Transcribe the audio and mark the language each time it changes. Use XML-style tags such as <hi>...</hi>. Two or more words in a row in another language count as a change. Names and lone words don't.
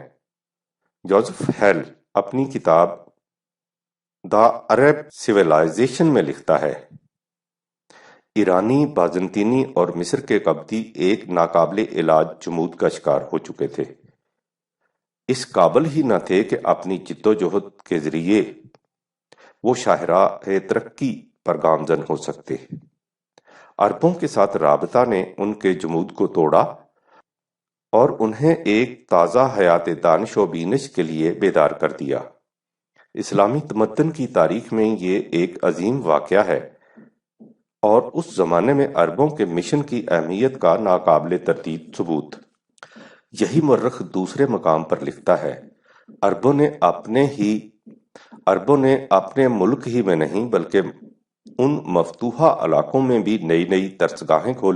<ur>جوزف ہیل اپنی کتاب دا عرب سویلائزیشن میں لکھتا ہے، ایرانی، بازنطینی اور مصر کے قبطی ایک ناقابل علاج جمود کا شکار ہو چکے تھے، اس قابل ہی نہ تھے کہ اپنی جد و جہد کے ذریعے وہ شاہراہ ترقی پر گامزن ہو سکتے۔ عربوں کے ساتھ رابطہ نے ان کے جمود کو توڑا اور انہیں ایک تازہ حیات دانش و بینش کے لیے بیدار کر دیا۔ اسلامی تمدن کی تاریخ میں یہ ایک عظیم واقعہ ہے اور اس زمانے میں عربوں کے مشن کی اہمیت کا ناقابل تردید ثبوت۔ یہی مورخ دوسرے مقام پر لکھتا ہے، عربوں نے اپنے ملک ہی میں نہیں بلکہ ان مفتوحہ علاقوں میں بھی نئی نئی درسگاہیں کھولی۔</ur>